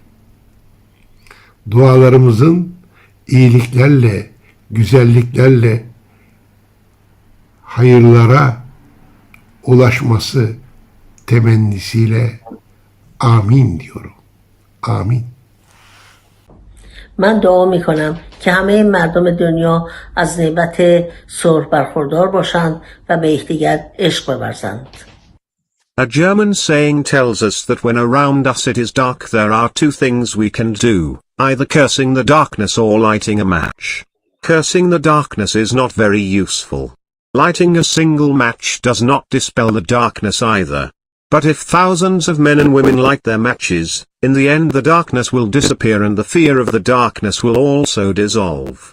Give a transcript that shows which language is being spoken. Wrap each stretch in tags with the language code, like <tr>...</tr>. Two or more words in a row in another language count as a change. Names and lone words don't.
<tr>Dualarımızın iyiliklerle, güzelliklerle, hayırlara ulaşması temennisiyle amin diyorum. Amin.</tr> <fa>من دعا می کنم که همه مردم دنیا از نعمت صلح برخوردار باشند و به یکدیگر عشق بورزند.</fa> <en>A German saying tells us that when around us it is dark, there are two things we can do, either cursing the darkness or lighting a match. Cursing the darkness is not very useful. Lighting a single match does not dispel the darkness either. But if thousands of men and women light their matches, in the end the darkness will disappear and the fear of the darkness will also dissolve.</en>